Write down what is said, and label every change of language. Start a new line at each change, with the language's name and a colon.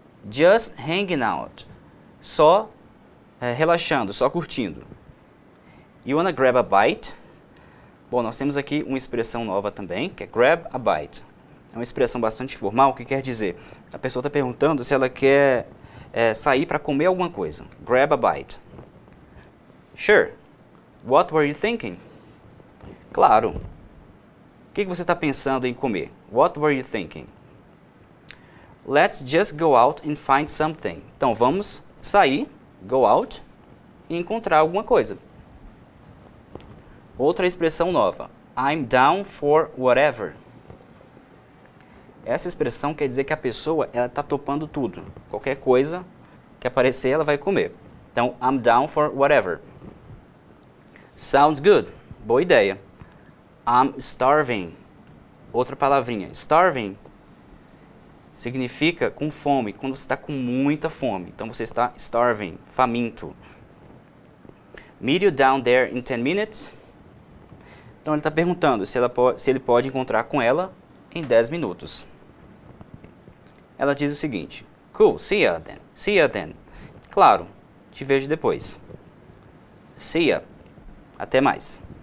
English: Just hanging out.
Portuguese: Só relaxando, só curtindo.
English: You wanna grab a bite?
Portuguese: Bom, nós temos aqui uma expressão nova também, que é grab a bite. É uma expressão bastante formal, que quer dizer, a pessoa está perguntando se ela quer sair para comer alguma coisa.
English: Grab a bite. Sure. What were you thinking?
Portuguese: Claro. O que você está pensando em comer?
English: What were you thinking? Let's just go out and find something.
Portuguese: Então, vamos sair, go out, e encontrar alguma coisa. Outra expressão nova.
English: I'm down for whatever.
Portuguese: Essa expressão quer dizer que a pessoa está topando tudo. Qualquer coisa que aparecer, ela vai comer. Então,
English: I'm down for whatever. Sounds good.
Portuguese: Boa ideia.
English: I'm starving.
Portuguese: Outra palavrinha. Starving significa com fome, quando você está com muita fome. Então, você está starving, faminto.
English: Meet you down there in 10 minutes.
Portuguese: Então, ele está perguntando se ele pode encontrar com ela em 10 minutos. Ela diz o seguinte.
English: Cool, see ya then. See ya then.
Portuguese: Claro, te vejo depois.
English: See ya.
Portuguese: Até mais.